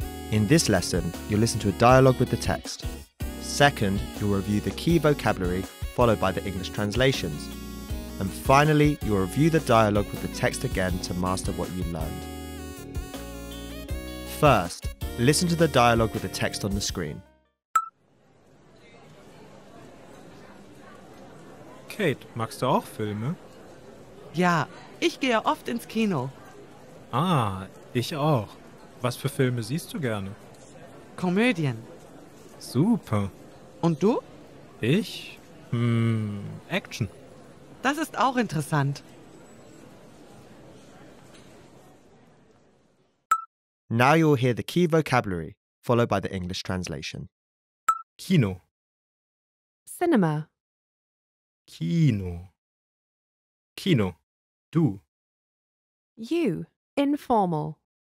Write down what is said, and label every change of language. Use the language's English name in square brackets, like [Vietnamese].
[English] In this lesson, you'll listen to a dialogue with the text. Second, you'll review the key vocabulary followed by the English translations. And finally, you'll review the dialogue with the text again to master what you learned. First, listen to the dialogue with the text on the screen. [German] Kate, magst du auch Filme? Ja, ich gehe oft ins Kino. Ah, ich auch. Was für Filme siehst du gerne? Komödien. Super. Und du? Ich? Action. Das ist auch interessant. [English] Now you'll hear the key vocabulary, followed by the English translation. [German] Kino. [English] Cinema. [German] Kino. Kino. Du. [English] You. Informal.